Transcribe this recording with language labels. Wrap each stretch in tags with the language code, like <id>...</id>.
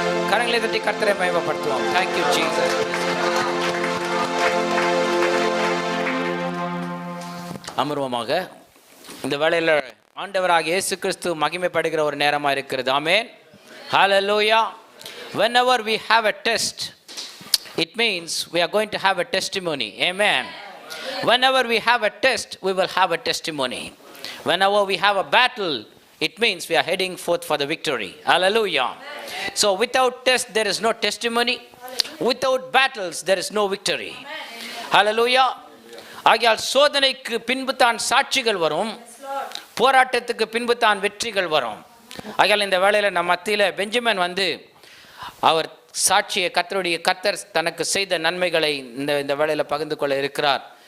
<ta>கரங்களை தட்டி கர்த்தரை மகிமைப்படுத்துவோம்.</ta> <en>Thank you, Jesus.</en> <ta>அமர்வமாக இந்த வேளையில் ஆண்டவராகிய இயேசு கிறிஸ்து மகிமைப்படுகிற ஒரு நேரமா இருக்கிறது.</ta> <en>ஆமென். Hallelujah. Whenever we have a test, it means we are going to have a testimony. Amen. Whenever we have a test, we will have a testimony. Whenever we have a battle, it means we are heading forth for the victory. Hallelujah. So without test, there is no testimony. Without battles, there is no victory. Hallelujah.</en> <ta>ஆகையால் சோதனைக்கு பின்பு தான் சாட்சிகள் வரும், போராட்டத்துக்கு பின்பு தான் வெற்றிகள் வரும். ஆகையால் இந்த வேளையில் நம்ம மத்தியில் பெஞ்சமின் வந்து அவர் சாட்சியை கர்த்தர் தனக்கு செய்த நன்மைகளை இந்த வேளையில் பகிர்ந்து கொள்ள இருக்கிறார்.</ta>